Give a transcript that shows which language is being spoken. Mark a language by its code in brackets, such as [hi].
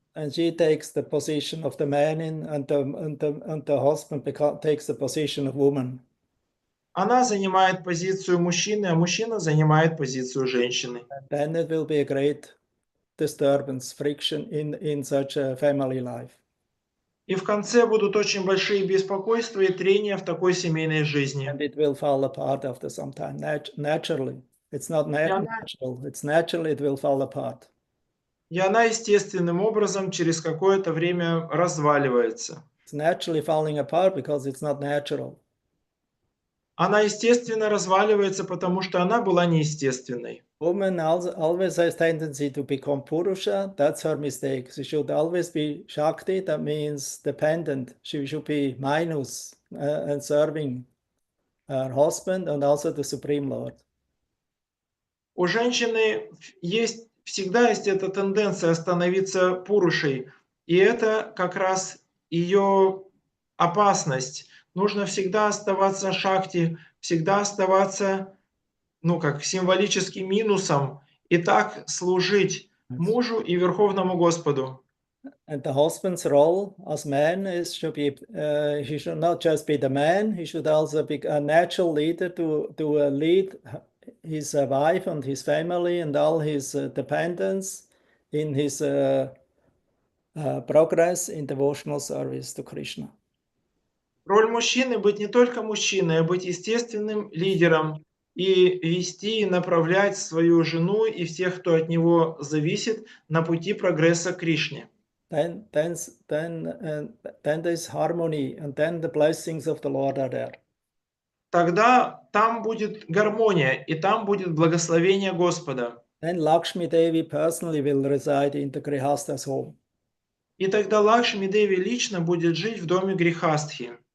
[en] And she takes the position of the man and the husband takes the position of woman. [ru] Она занимает позицию мужчины, а мужчина занимает позицию женщины. [en] And then it will be a great disturbance, friction in such a family life. [ru] И в конце будут очень большие беспокойства и трения в такой семейной жизни. [en] And it will fall apart after some time, naturally. It's not natural, it's naturally it will fall apart. [ru] И она естественным образом через какое-то время разваливается. [en] It's naturally falling apart because it's not natural. [ru] Она естественно разваливается, потому что она была неестественной. [en] Woman always has tendency to become Purusha. That's her mistake. She should always be Shakti. That means dependent. She should be minus and serving her husband and also the Supreme Lord. [ru] У женщины всегда есть эта тенденция становиться Пурушей. И это как раз ее опасность. Нужно всегда оставаться Шакти, всегда оставаться, как символическим минусом, и так служить мужу и Верховному Господу. [en] And the husband's role as man should be, he should not just be the man, he should also be a natural leader to lead his wife and his family and all his dependents in his progress in devotional service to Krishna. [ru] Роль мужчины быть не только мужчиной, а быть естественным лидером и вести и направлять свою жену и всех, кто от него зависит, на пути прогресса к Кришне. [en] Then there's harmony, and then the blessings of the Lord are there. [ru] Тогда там будет гармония, и там будет благословение Господа. [en] Then Lakshmi Devi personally will reside in the Grihasta's home. [ru] И тогда Лакшми Деви лично будет жить в доме Грихастхи.